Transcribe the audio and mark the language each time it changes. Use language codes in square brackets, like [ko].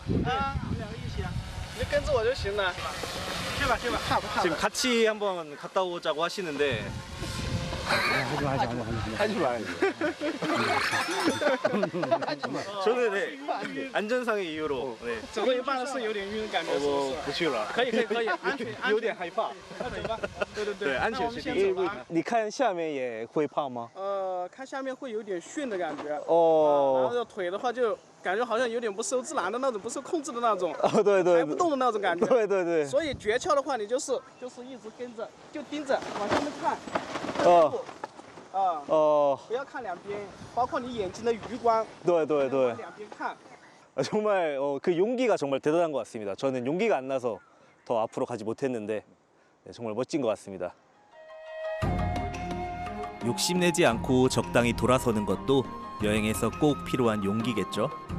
[zh] 我们两个一起，你就跟着我就行了。去吧去吧，怕不怕？ [ko] 지금 같이 한번 갔다 오자고 하시는데. 하지 마. 저는 네, 안전상의 이유로 네. [zh] 走了一半是有点晕的感觉，是不是？不去了。可以，安全，有点害怕。那走吧。对，对，安全是第一。你看下面也会怕吗？看下面会有点眩的感觉。哦。然后腿的话就感觉好像有点不受自然的那种，不受控制的那种。对，抬不动的那种感觉。对。所以诀窍的话，你就是一直跟着，就盯着往下面看。不要看两边，包括你眼睛的余光。对。两边看。 [ko] 정말 그 용기가 정말 대단한 것 같습니다. 저는 용기가 안 나서 더 앞으로 가지 못했는데 정말 멋진 것 같습니다. 욕심내지 않고 적당히 돌아서는 것도 여행에서 꼭 필요한 용기겠죠.